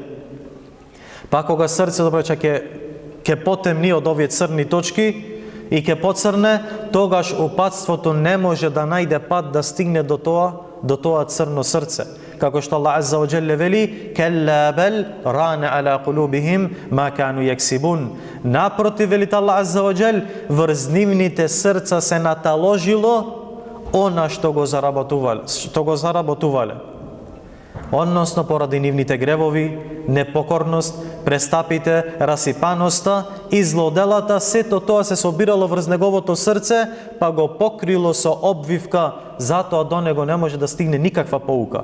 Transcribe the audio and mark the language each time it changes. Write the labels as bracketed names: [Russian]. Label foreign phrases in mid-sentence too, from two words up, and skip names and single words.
[Macedonian] Па кога срцето ќе потемни од овие црни точки и ќе поцрне, тогаш упатството не може да најде пат да стигне до тоа црно срце. [Arabic] Како што الله عز وجل вели, كلا بل ران على قلوبهم ما كانوا يكسبون. [Macedonian] Напротив, вели [Arabic] الله عز وجل, [Macedonian] врз нивните срца се наталожило она што го заработувале. Односно поради нивните гревови, непокорност, престапите, расипаноста и злоделата, сето тоа се собирало врз неговото срце, па го покрило со обвивка, затоа до него не може да стигне никаква поука.